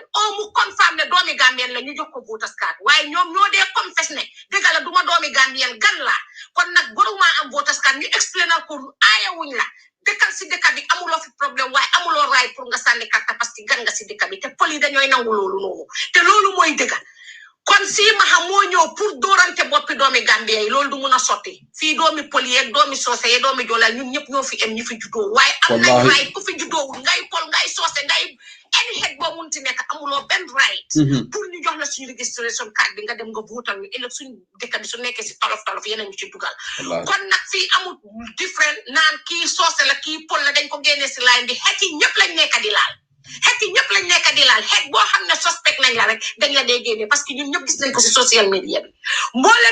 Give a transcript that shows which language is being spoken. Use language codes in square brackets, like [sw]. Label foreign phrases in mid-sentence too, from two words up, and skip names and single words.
[wo] o mu confirme ne doomi Gambien la ñu jox ko [en] voters card [wo] waaye ñoom ñoo dee confess ne dëgg la duma doomi Gambien gan la kon nag boruma am [en] voters card [wo] ñu explainal ko aaya wuñ la dëkkal si dëkk bi amuloo fi problème waaye amuloo raay pour nga sànni [fr] carte parce que [wo] gan nga si dëkk bi te poli dañooy nangu loolu noonu te loolu mooy dëgg kon si ma xamoo ñëw pour doorante boppi doomi Gambia yi loolu du mun a sotti fii doomi poli yeeg doomi soose yeeg doomi joolaa ñun ñëpp ñoo fi em ñu fi juddoo waaye am nañ right ku fi juddoowul ngay pol ngay soose ngay any head boo munti nekk amuloo benn right pour ñu jox la suñu [en] registration card [wo] bi nga dem nga votal ñu ëllëg suñu dëkk bi su nekkee si tolof yeneen ñu ci dugal kon nag fii amul different naan kii soose la kii pol la dañ ko génnee si line bi xeet yi ñëpp lañ nekk di laal xeet yi ñëpp lañ nekk di laal xeet boo xam ne suspect nañ la rek dañ la dee génne [fr] parce que [wo] ñun ñëpp gis nañ ko si [en] social media [wo] bi mbooleen